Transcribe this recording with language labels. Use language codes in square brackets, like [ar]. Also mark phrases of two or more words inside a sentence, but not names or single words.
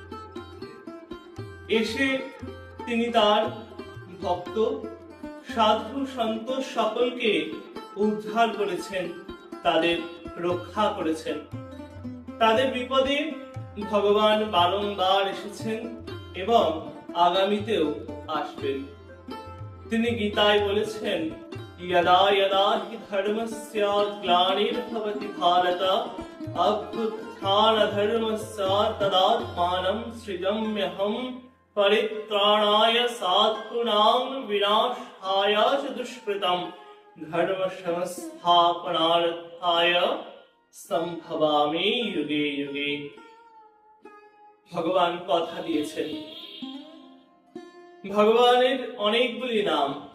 [bn] এসে তিনি তার ভক্ত সাধু সন্ত সকলকে উদ্ধার করেছেন, তাদের রক্ষা করেছেন। তাদের বিপদে ভগবান বারংবার এসেছেন এবং আগামীতেও আসবেন। তিনি গীতায় বলেছেন, [sa] यदा यदा हि धर्मस्य ग्लानिर्भवति भारत अभ्युत्थानधर्मस्य तदात्मानं सृजाम्यहं परित्राणाय साधूनां विनाशाय च दुष्कृतं धर्म संस्थापनार्थाय সম্ভবামি যুগে যুগে। [bn] ভগবান কথা দিয়েছেন। ভগবানের অনেকগুলি নাম।